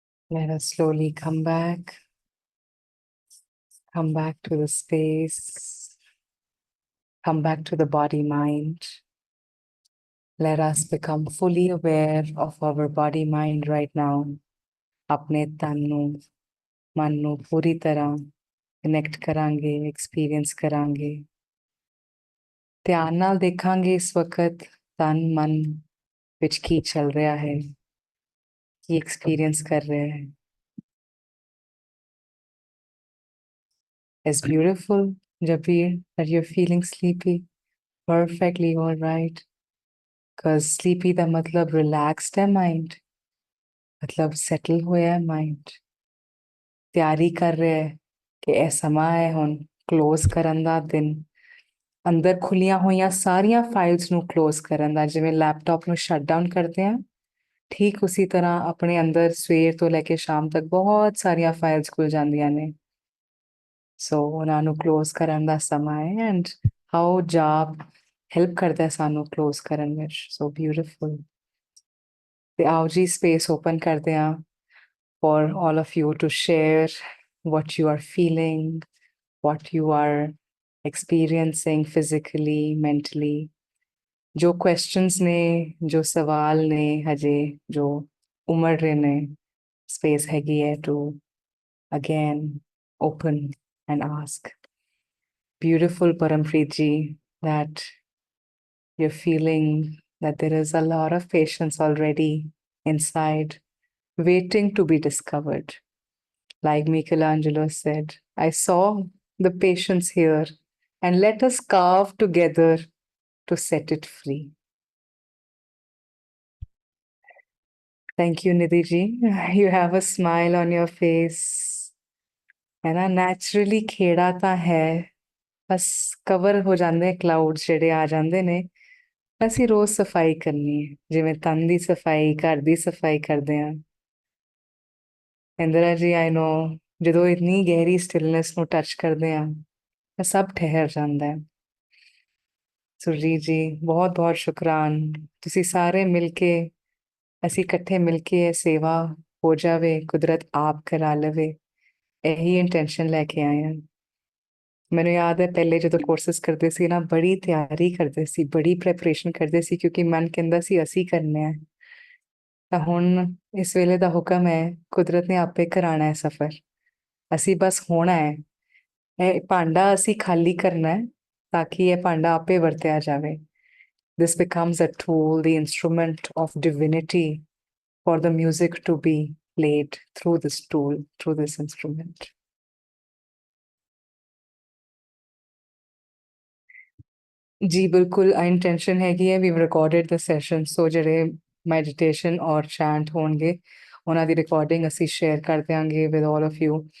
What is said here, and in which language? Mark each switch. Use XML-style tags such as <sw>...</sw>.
<en>Let us slowly come back to the space, come back to the body mind. Let us become fully aware of our body mind right now.</en> <pa>अपने तन ਨੂੰ ਮਨ ਨੂੰ ਪੂਰੀ ਤਰ੍ਹਾਂ connect ਕਰਾਂਗੇ, experience ਕਰਾਂਗੇ। ਧਿਆਨ ਨਾਲ ਦੇਖਾਂਗੇ ਇਸ ਵਕਤ ਤਨ ਮਨ ਵਿੱਚ ਕੀ ਚੱਲ ਰਿਹਾ ਹੈ, ਕੀ ਐਕਸਪੀਰੀਅੰਸ ਕਰ ਰਿਹਾ ਹੈ।</pa> <en>It's beautiful, Jabir, that you're feeling sleepy. Perfectly all right.</en> <pa>Because sleepy ਦਾ ਮਤਲਬ relaxed ਹੈ mind, ਮਤਲਬ settle ਹੋਇਆ ਹੈ mind, ਤਿਆਰੀ ਕਰ ਰਿਹਾ ਹੈ ਕਿ ਇਹ ਸਮਾਂ ਹੈ ਹੁਣ ਕਲੋਜ਼ ਕਰਨ ਦਾ ਦਿਨ, ਅੰਦਰ ਖੁੱਲੀਆਂ ਹੋਈਆਂ ਸਾਰੀਆਂ ਫਾਈਲਸ ਨੂੰ ਕਲੋਜ਼ ਕਰਨ ਦਾ। ਜਿਵੇਂ ਲੈਪਟਾਪ ਨੂੰ ਸ਼ਟ ਡਾਊਨ ਕਰਦੇ ਆ, ਠੀਕ ਉਸੇ ਤਰ੍ਹਾਂ ਆਪਣੇ ਅੰਦਰ ਸਵੇਰ ਤੋਂ ਲੈ ਕੇ ਸ਼ਾਮ ਤੱਕ ਬਹੁਤ ਸਾਰੀਆਂ ਫਾਈਲਸ ਖੁੱਲ ਜਾਂਦੀਆਂ ਨੇ। ਸੋ ਉਹਨਾਂ ਨੂੰ ਕਲੋਜ਼ ਕਰਨ ਦਾ ਸਮਾਂ ਹੈ। ਐਂਡ ਹਾਊ ਜਾਪ ਹੈਲਪ ਕਰਦਾ ਹੈ ਸਾਨੂੰ ਕਲੋਜ਼ ਕਰਨ ਵਿੱਚ।</pa> <en>So beautiful.</en> <pa>ਤੇ ਆਓ ਜੀ ਸਪੇਸ ਓਪਨ ਕਰਦੇ ਆ</pa> <en>for all of you to share what you are feeling, what you are experiencing physically, mentally.</en> <pa>जो questions ने, जो सवाल ने हजे जो उमड़ रहे ने, space हैगी है</pa> <en>to again open and ask. Beautiful Parampreet ji, that you're feeling that there is a lot of patience already inside, waiting to be discovered. Like Michelangelo said, I saw the patience here, and let us carve together to set it free. Thank you, Nidhi ji. You have a smile on your face.</en> <pa>है ना, naturally Kheda ਤਾਂ ਹੈ, ਬਸ cover ਹੋ ਜਾਂਦੇ cloud ਜਿਹੜੇ ਆ ਜਾਂਦੇ ਨੇ। ਅਸੀਂ ਰੋਜ਼ ਸਫਾਈ ਕਰਨੀ ਹੈ, ਜਿਵੇਂ ਤਨ ਦੀ ਸਫਾਈ, ਘਰ ਦੀ ਸਫਾਈ ਕਰਦੇ ਹਾਂ। ਇੰਦਰਾ ਜੀ,</pa> <en>I know,</en> <pa>ਜਦੋਂ ਇਤਨੀ ਗਹਿਰੀ ਸਟਿਲਨੈਸ ਨੂੰ ਟੱਚ ਕਰਦੇ ਹਾਂ ਤਾਂ ਸਭ ਠਹਿਰ ਜਾਂਦਾ ਹੈ। ਸੁਰਜੀਤ ਜੀ, ਬਹੁਤ ਬਹੁਤ ਸ਼ੁਕਰਾਨ। ਤੁਸੀਂ ਸਾਰੇ ਮਿਲ ਕੇ, ਅਸੀਂ ਇਕੱਠੇ ਮਿਲ ਕੇ ਇਹ ਸੇਵਾ ਹੋ ਜਾਵੇ, ਕੁਦਰਤ ਆਪ ਕਰਾ ਲਵੇ, ਇਹੀ ਇੰਟੈਂਸ਼ਨ ਲੈ ਕੇ ਆਏ ਹਾਂ। ਮੈਨੂੰ ਯਾਦ ਹੈ ਪਹਿਲੇ ਜਦੋਂ ਕੋਰਸਿਸ ਕਰਦੇ ਸੀ ਨਾ, ਬੜੀ ਤਿਆਰੀ ਕਰਦੇ ਸੀ, ਬੜੀ ਪ੍ਰੈਪਰੇਸ਼ਨ ਕਰਦੇ ਸੀ, ਕਿਉਂਕਿ ਮਨ ਕਹਿੰਦਾ ਸੀ ਅਸੀਂ ਕਰਨਾ ਹੈ। ਤਾਂ ਹੁਣ ਇਸ ਵੇਲੇ ਦਾ ਹੁਕਮ ਹੈ, ਕੁਦਰਤ ਨੇ ਆਪੇ ਕਰਾਣਾ ਹੈ ਸਫ਼ਰ, ਅਸੀਂ ਬਸ ਹੋਣਾ ਹੈ। ਇਹ ਭਾਂਡਾ ਅਸੀਂ ਖਾਲੀ ਕਰਨਾ ਹੈ ਤਾਂ ਕਿ ਇਹ ਭਾਂਡਾ ਆਪੇ ਵਰਤਿਆ ਜਾਵੇ।</pa> <en>This becomes a tool, the instrument of divinity for the music to be played through this tool, through this instrument.</en> <pa>जी बिल्कुल, इंटेंशन हैगी है,</pa> <en>we've recorded the session,</en> <pa>so ਜਿਹੜੇ meditation ਔਰ chant ਹੋਣਗੇ ਉਹਨਾਂ ਦੀ recording ਅਸੀਂ share ਕਰ ਦਿਆਂਗੇ</pa> <en>with all of you.</en>